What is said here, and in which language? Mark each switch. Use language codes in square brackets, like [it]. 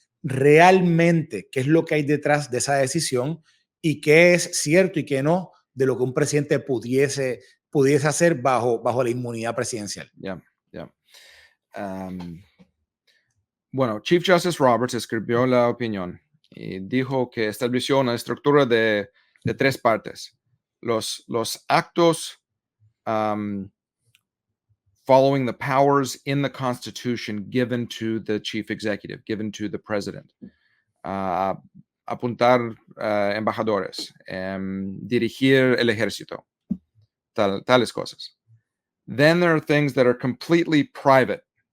[es] Realmente, ¿qué es lo que hay detrás de esa decisión y qué es cierto y qué no de lo que un presidente pudiese hacer bajo la inmunidad presidencial? [en] Yeah, yeah. [es] Bueno, Chief Justice Roberts escribió la opinión y dijo que estableció una estructura de 3 partes. Los actos [en] following the powers in the Constitution given to the chief executive, given to the president. [es] Apuntar embajadores, dirigir el ejército, tales cosas. [en] Then there are things that are completely private.